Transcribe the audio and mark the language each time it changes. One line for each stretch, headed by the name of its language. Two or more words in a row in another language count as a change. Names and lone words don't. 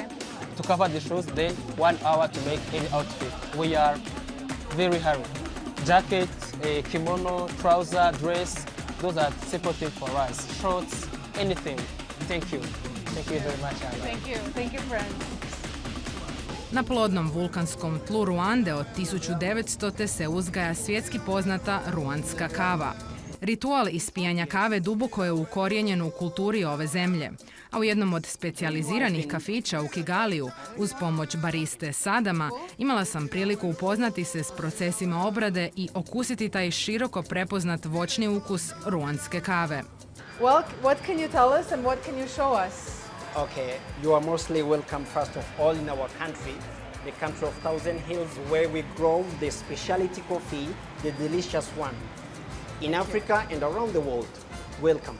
English: To cover the shoes, then 1 hour to make any outfit. We are very hurry. Jacket, kimono, trouser, dress, those are simple things for us. Shorts, anything. Thank you. Thank you very much, Anna. Thank you. Thank you, Prince.
Croatian: Na plodnom vulkanskom tlu Ruande od 1900. se uzgaja svjetski poznata ruandska kava. Ritual ispijanja kave duboko je ukorijenjen u kulturi ove zemlje, a u jednom od specijaliziranih kafića u Kigaliju, uz pomoć bariste Sadama, imala sam priliku upoznati se s procesima obrade i okusiti taj široko prepoznat voćni ukus ruandske kave.
English: Well, what can you tell us and what can you show us? Okay, you are mostly welcome first of all in our country, the country of Thousand Hills, where we grow the specialty coffee, the delicious one. In Africa and around the world. Welcome.